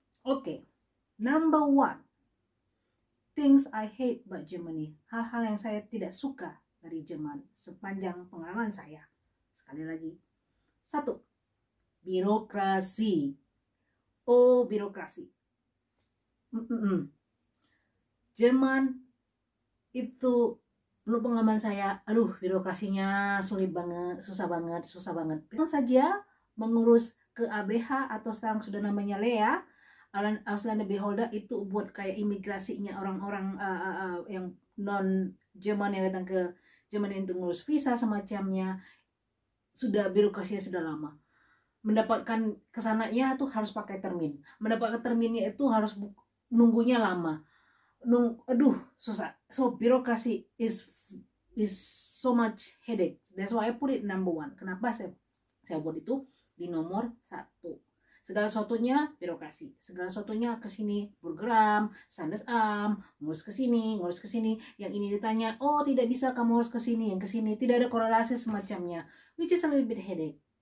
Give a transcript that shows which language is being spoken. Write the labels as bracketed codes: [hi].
[en] Oke, number 1, things I hate about Germany. [id] Hal-hal yang saya tidak suka dari Jerman sepanjang pengalaman saya. Sekali lagi, 1, birokrasi. Oh, birokrasi. Jerman itu, menurut pengalaman saya, birokrasinya sulit banget, susah banget. Langsung saja mengurus ke ABH atau sekarang sudah namanya LEA, Ausländer Beholder, itu buat kayak imigrasinya orang-orang yang non Jerman yang datang ke Jerman untuk ngurus visa semacamnya. Birokrasinya sudah lama. Mendapatkan kesananya tuh harus pakai termin. Mendapatkan terminnya itu harus nunggunya lama. Susah. [en] So birokrasi is so much headache. That's why I put it number 1. [id] Kenapa saya buat itu di nomor 1? Segala sesuatunya birokrasi. Segala sesuatunya kesini program, Standesamt, ngurus ke sini. Yang ini ditanya, oh tidak bisa kamu harus ke sini, yang ke sini tidak ada korelasi semacamnya, [en] which is a little bit headache.